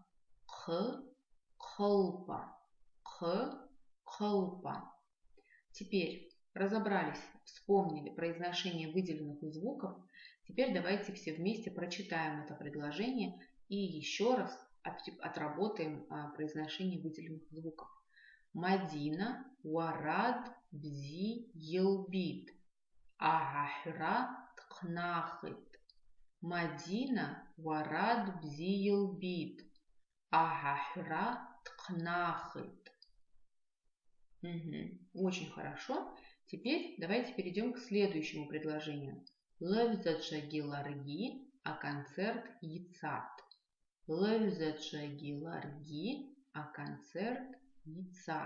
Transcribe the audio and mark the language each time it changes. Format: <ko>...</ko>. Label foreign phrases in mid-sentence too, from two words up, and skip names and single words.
<ru>Х, кхолпа, Х, кхолпа. Теперь разобрались, вспомнили произношение выделенных звуков. Теперь давайте все вместе прочитаем это предложение и еще раз отработаем произношение выделенных звуков.</ru> <ab>Мадина варад бзи елбит, ахра ткнахит. Мадина варад бзи елбит, ахра ткнахит.</ab> <ru>Очень хорошо. Теперь давайте перейдем к следующему предложению.</ru> <ab>Левзачагиларги, а концерт яцат. Левзачагиларги, а концерт яцат.</ab>